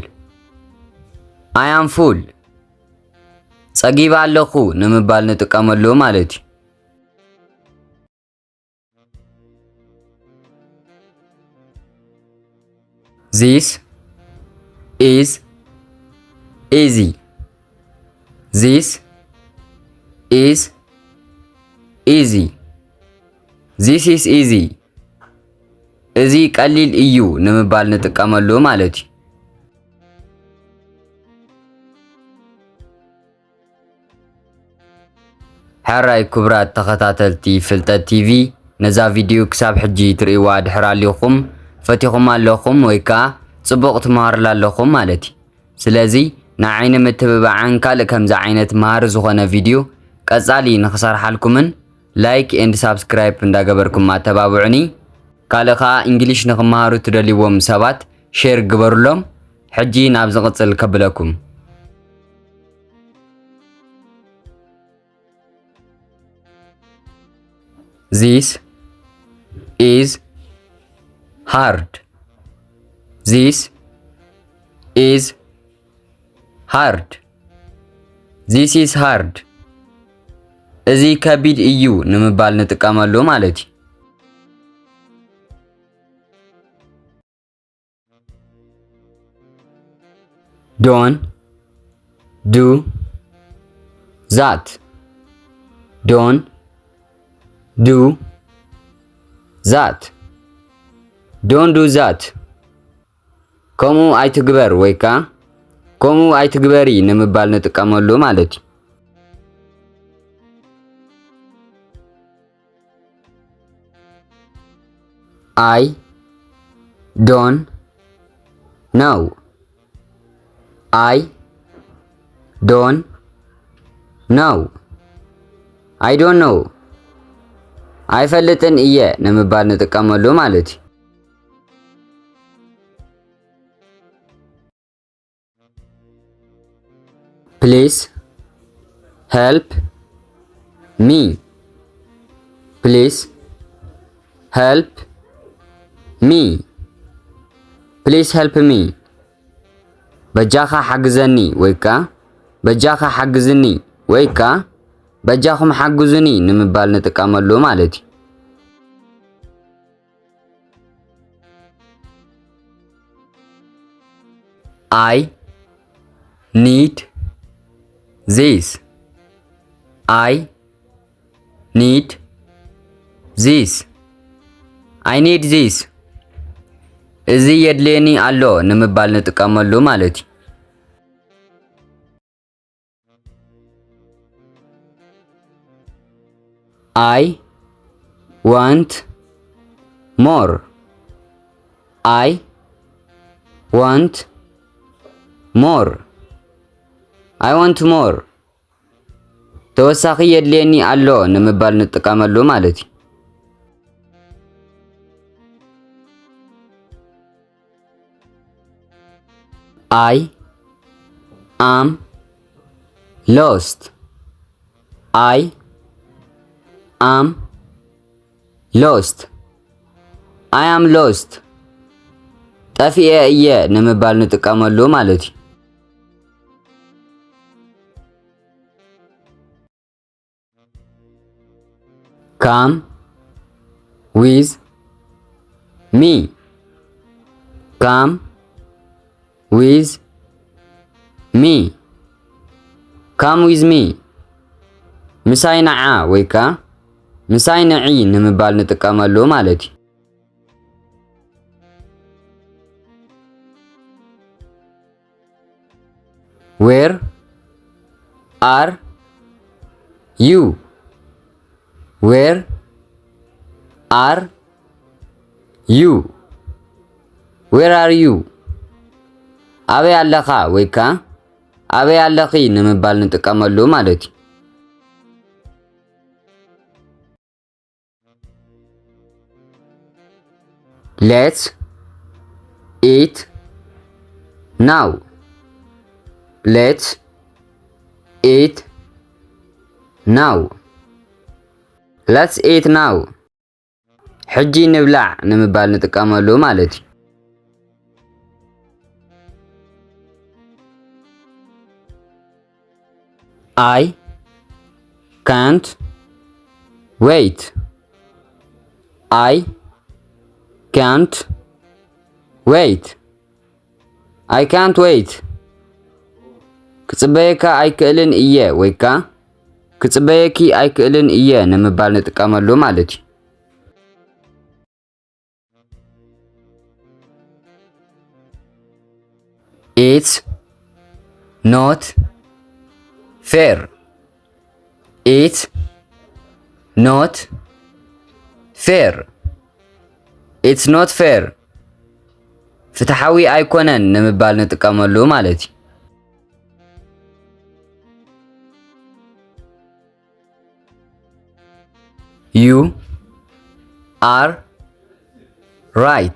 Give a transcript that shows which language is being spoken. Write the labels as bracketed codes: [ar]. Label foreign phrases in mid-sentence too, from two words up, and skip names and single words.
[en] I am full. [ti] ፀጊባ ኣለኹ ንምባል ንጥቀመሉ ማለት እዩ። [en] This is easy. This is easy. This is easy. [ti] እዚ ቀሊል እዩ ንምባል ንጥቀመሉ ማለት እዩ። ሕራይ ክቡራት ተኸታተልቲ ፍልጠት ቲቪ ነዛ ቪድዮ ክሳብ ሕጂ ትርእይዋ ድሕር ኣለኹም ፈቲኹም ኣለኹም ወይ ከዓ ጽቡቕ ትመሃርላ ኣለኹም ማለት እዩ። ስለዚ ንዓይኒ ምትብባዕን ካልእ ከምዚ ዓይነት መሃሪ ዝኾነ ቪድዮ ቀጻሊ ንኽሰርሓልኩምን [en] like and subscribe [ti] እንዳገበርኩም ኣተባብዑኒ። ካልእ ከዓ እንግሊሽ ንኽመሃሩ ትደልይዎም ሰባት ሼር ግበሩሎም። ሕጂ ናብ ዝቕጽል ከብለኩም። [en] This is hard. This is hard. This is hard. [ti] እዚ ከቢድ እዩ ንምባል ንጥቀመሉ ማለት እዩ። [en] Don't do that. Don't do that. Don't do that. [ti] ከምኡ ኣይትግበር ወይ ከዓ ከምኡ ኣይትግበሪ ንምባል ንጥቀመሉ ማለት እዩ። [en] I don't know. I don't know. I don't know. [ti] ኣይፈልጥን እየ ንምባል ንጥቀመሉ ማለት እዩ። [en] Please help me. Please help me. Please help me. [ti] በጃኻ ሓግዘኒ ወይ ከዓ በጃኻ ሓግዝኒ ወይ ከዓ በጃኹም ሓግዙኒ ንምባል ንጥቀመሉ ማለት እዩ። [en] I need this. I need this. I need this. [ti] እዚ የድልየኒ ኣሎ ንምባል ንጥቀመሉ ማለት እዩ። [en] I want more. I want more. I want more. [ti] ተወሳኺ የድልየኒ ኣሎ ንምባል ንጥቀመሉ ማለት እዩ። [en] I am lost. I am lost. I am lost. [ti] ጠፊአ እየ ንምባል ንጥቀመሉ ማለት እዩ [en] come with me come with me come with me [ti] ምሳይ ነዓ ወይካ ምሳይ ነዒ ንምባል ንጥቀመሉ ማለት እዩ [en] Where are you? Where are you? Where are you? [ti] አበይ አለኻ ወይካ አበይ አለኺ ንምባል ንጥቀመሉ ማለት እዩ [en] Let's eat now. Let's eat now. Let's eat now. [ti] ሕጂ ንብላዕ ንምባል ንጥቀመሉ ማለት እዩ [en] I can't wait. I can't wait. I can't wait. [ti] ክጽበየካ ኣይክእልን እየ ወይካ ክጽበየኪ ኣይክእልን እየ ንምባል ንጥቀመሉ ማለት እዩ [en] It's not fair. It's not fair. It's not fair. [ti] ፍትሓዊ ኣይኮነን ንምባል ንጥቀመሉ ማለት እዩ [en] You are right.